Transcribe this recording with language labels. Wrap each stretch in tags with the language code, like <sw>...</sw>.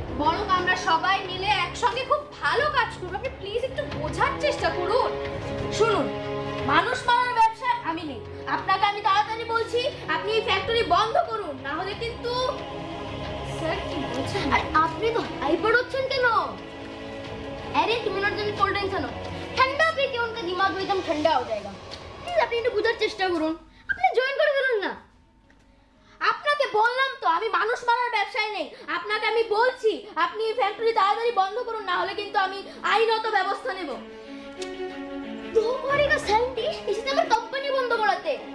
<bn>বরং আমরা সবাই মিলে একসঙ্গে খুব ভালো কাজ করব। আপনি প্লিজ একটু বোঝার চেষ্টা করুন। শুনুন, মানুষ মারার ব্যবসায় আমি নেই। আপনাকে আমি তাড়াতাড়ি বলছি, আপনি এই ফ্যাক্টরি বন্ধ করুন, না হলে কিন্তু। স্যার কি বলছেন? আর আপনি তো हाइपर হচ্ছেন কেন?</bn> <hi>अरे तुम मिनट जल्दी कोल्ड ड्रिंक्स आनो, ठंडा पी के उनका दिमाग एकदम ठंडा हो जाएगा।</hi> <bn>प्लीज আপনি একটু বুঝার চেষ্টা করুন, আপনি জয়েন করে ফেলুন না। আপনাকে বললাম তো আমি মানুষ মারার ব্যবসায় নেই। আপনাকে আমি বলছি আপনি এই ফ্যাক্টরি তাড়াতাড়ি বন্ধ করুন, না হলে কিন্তু আমি আইনত ব্যবস্থা নেব।</bn> <hi>দো করেগা</hi> <bn>সায়েন্টিস্ট, এসে আমার কোম্পানি বন্ধ করাতে।</bn>